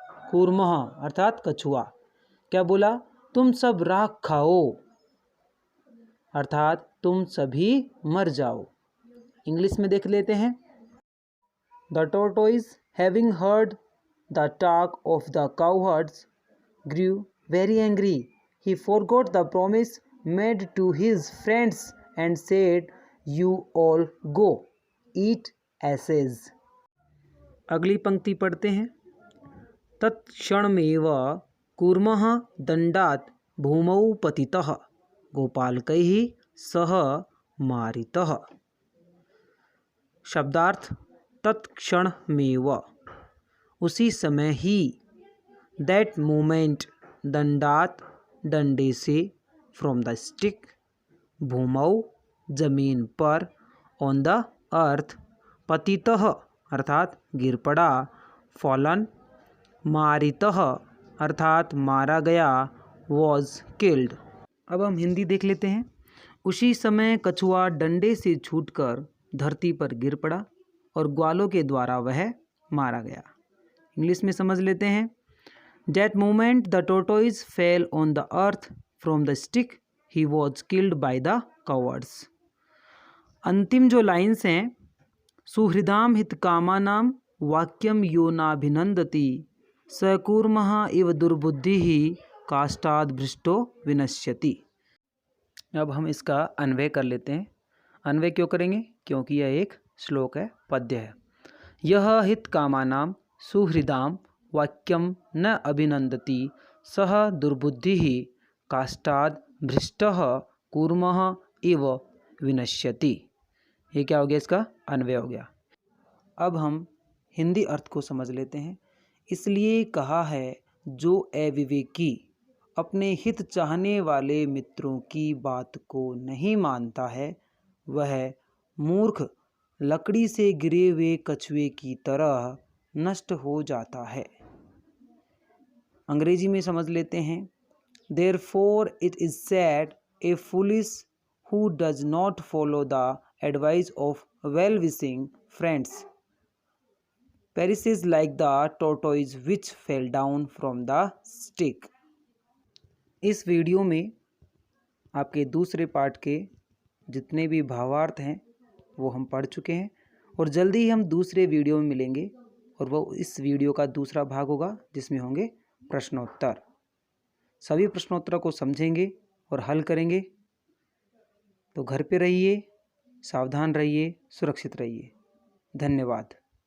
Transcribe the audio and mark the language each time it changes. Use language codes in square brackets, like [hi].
[hi] कूर्मः अर्थात कछुआ। क्या बोला? तुम सब राख खाओ, अर्थात तुम सभी मर जाओ। इंग्लिश में देख लेते हैं। [en] The tortoise having heard the talk of the cowherds grew very angry. [hi] He forgot the promise made to his friends and said, "You all go, eat asses." अगली पंक्ति पढ़ते हैं। [sa] तत्क्षणमेव कूर्मः दंडात् भूमौ पतितः, गोपालकैः सह मारितः। [hi] शब्दार्थ तत्क्षणमेव, उसी समय ही, [en] that moment, [hi] दंडात डंडे से, [en] from the stick, [hi] भूमौ जमीन पर, [en] on the earth, [hi] पतितः अर्थात गिर पड़ा, फॉलन, मारितः अर्थात मारा गया, [en] Was killed. [hi] अब हम हिंदी देख लेते हैं। उसी समय कछुआ डंडे से छूटकर धरती पर गिर पड़ा और ग्वालों के द्वारा वह मारा गया। इंग्लिश में समझ लेते हैं। [en] That moment the tortoise fell on the earth from the stick. He was killed by the cowards. [hi] अंतिम जो लाइन्स हैं, [sa] सुहृदाम हितकामानाम वाक्यम यो नाभिनंदति सकूर्मः इव दुर्बुद्धिः काष्ठाद् भृष्टो विनश्यति। [hi] अब हम इसका अन्वय कर लेते हैं। अन्वय क्यों करेंगे? क्योंकि यह एक श्लोक है, पद्य है। [sa] यह हितकामानाम सुहृदाम वाक्यम न अभिनंदति सह दुर्बुद्धिः काष्ठाद् भृष्टः कूर्मः इव विनश्यति। [hi] ये क्या हो गया? इसका अन्वय हो गया। अब हम हिंदी अर्थ को समझ लेते हैं। इसलिए कहा है, जो अविवेकी अपने हित चाहने वाले मित्रों की बात को नहीं मानता है, वह मूर्ख लकड़ी से गिरे हुए कछुए की तरह नष्ट हो जाता है। अंग्रेजी में समझ लेते हैं। [en] Therefore it is said, a foolish who does not follow the advice of well-wishing friends perishes like the tortoise which fell down from the stick. [hi] इस वीडियो में आपके दूसरे पार्ट के जितने भी भावार्थ हैं वो हम पढ़ चुके हैं और जल्दी ही हम दूसरे वीडियो में मिलेंगे और वो इस वीडियो का दूसरा भाग होगा जिसमें होंगे प्रश्नोत्तर। सभी प्रश्नोत्तरों को समझेंगे और हल करेंगे। तो घर पे रहिए, सावधान रहिए, सुरक्षित रहिए। धन्यवाद।